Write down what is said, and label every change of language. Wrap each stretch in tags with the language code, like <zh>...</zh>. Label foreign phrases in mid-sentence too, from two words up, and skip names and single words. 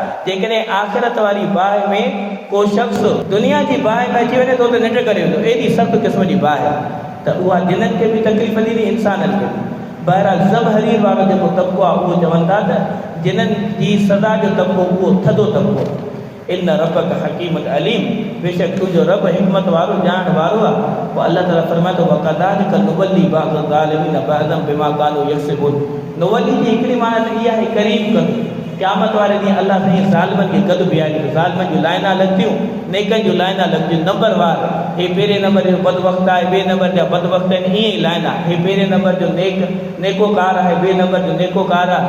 <sd>जेकॾहिं आख़िरत वारी बाहि में को शख़्स दुनिया जी बाहि में अची वञे थो त निंड करे वेंदो, एॾी सख़्तु क़िस्म जी बाहि आहे त उहा जिननि खे बि तकलीफ़ ॾींदी इंसाननि खे बि। बहरहाल ज़बहरीर वारो जेको तबिको आहे उहो चवनि था त जिन्हनि जी सज़ा जो तबिको उहो थधो तबिको।</sd> <ar>إن ربك حكيم عليم,</ar> <sd>बेशक तुंहिंजो रब हिकमत वारो ॼाण वारो आहे। पोइ अल्लाह ताला फरमाए थो</sd> <ar>وكذلك نولي بعض الظالمين بعضا بما كانوا يكسبون.</ar> <sd>नुवल्ली जी हिकिड़ी माना त इहा आहे करीब कंदो। क़यामत वारे ॾींहुं अल्लाह साईं ज़ालिमनि खे गॾु बीहारींदो, ज़ालिमनि जूं लाइना लॻंदियूं, नेकनि जूं लाइना लॻंदियूं नंबरवार। हे पहिरें नंबर जो बदवक़्तु आहे, ॿिए नंबर जा बदवक़्तु आहिनि, ईअं ई लाइना। हे पहिरें नंबर जो नेकोकार आहे, ॿिए नंबर जो नेकोकार आहे।</sd>